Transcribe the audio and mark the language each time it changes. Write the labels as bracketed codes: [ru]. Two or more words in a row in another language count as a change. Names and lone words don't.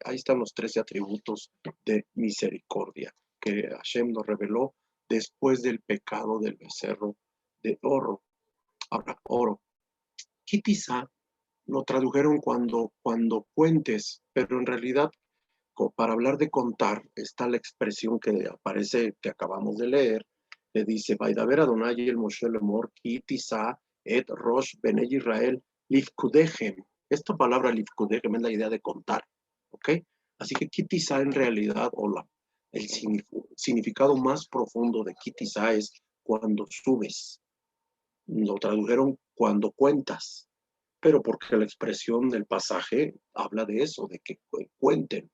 [es] Ahí están los 13 atributos de misericordia que Hashem nos reveló después del pecado del becerro de oro. Ahora, oro. Kitizá lo tradujeron cuando cuentes, pero en realidad, para hablar de contar, está la expresión que aparece, que acabamos de leer, que dice: [he] וידבר יהוה אל משה לאמר, כי תשא את ראש בני ישראל לפקדיכם. [es] Esta palabra lifkudechem es la idea de contar, ¿ok? Así que Kitizá en realidad, el significado más profundo de Kitizá es cuando subes. Lo tradujeron cuando cuentas, pero porque la expresión del pasaje habla de eso, de que cuenten.